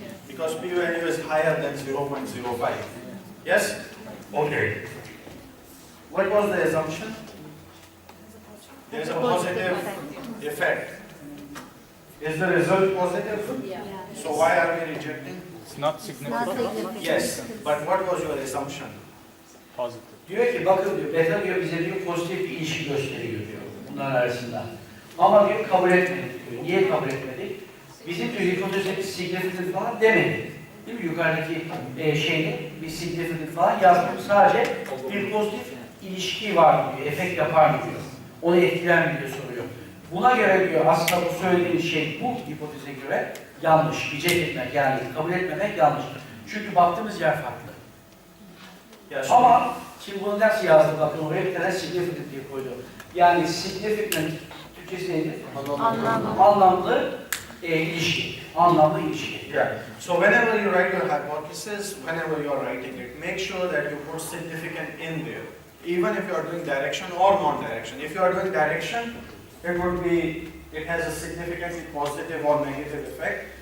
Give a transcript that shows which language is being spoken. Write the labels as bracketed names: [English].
[English] Because p-value is higher than 0.05. Yes? Okay. What was the assumption? There is a positive effect. Is the result positive? So why are we rejecting? It's not Not significant. significant. Yes, but what was your assumption? Positive. [Turkish] Diyor ki bakın diyor, beta diyor bize diyor pozitif bir ilişki gösteriyor diyor bunların arasında. Ama diyor kabul etmedik diyor. Niye kabul etmedik? Bizim diyor hipotezimiz significant falan demedi. Değil mi? Yukarıdaki şeyde bir significant falan yazmıyor. Sadece bir pozitif ilişki var mı diyor, efekt yapar mı diyor. Onu etkiler mi diye soruyor. Buna göre diyor aslında bu söylediğiniz şey bu hipoteze göre yanlış. Reject etmek yani kabul etmemek yanlış. Çünkü baktığımız yer farklı. Ama şimdi bunu nasıl yazdı bakın oraya bir tane significant diye koydu. Yani significant Türkçesi neydi? Anlamlı ilişki. Anlamlı ilişki. [English] Yeah. So whenever you write your hypothesis, whenever you are writing it, make sure that you put significant in there. Even if you are doing direction or non-direction. If you are doing direction, it has a significantly positive or negative effect.